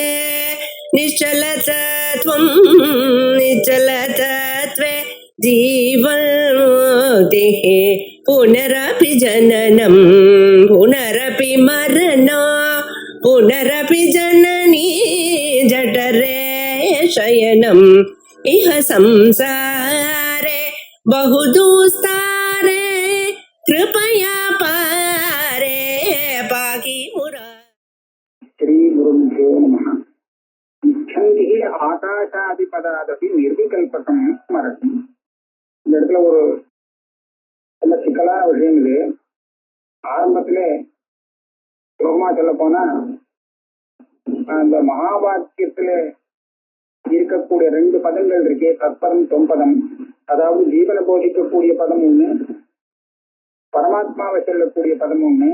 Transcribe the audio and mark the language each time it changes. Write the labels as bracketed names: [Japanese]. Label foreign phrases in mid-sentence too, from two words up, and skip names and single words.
[Sanskrit] निश्चलतत्वं निश्चलतत्वे जीवन्मुक्तिः पुनरपि जननं पुनरपि मरणं पुनरपि जननी जठरे शयनम् इह संसारे बहुदुस्तारे कृपया पारे पाहि मुरा। श्री गुरुभ्यो नमः। इच्छन्ति आकाशादिपदादपि निर्विकल्पकं स्मरति. [Tamil] இந்த இடத்துல ஒரு நல்ல சிக்கலான விஷயம் இது. ஆரம்பத்திலே சுலபமா சொல்ல போனா அந்த மகாபாக்கியத்துல இருக்கக்கூடிய ரெண்டு பதங்கள் இருக்கே, தற்பதம் தொம்பதம். அதாவது ஜீவனை போதிக்கக்கூடிய பதம் ஒண்ணு, பரமாத்மாவை சொல்லக்கூடிய பதம் ஒண்ணு.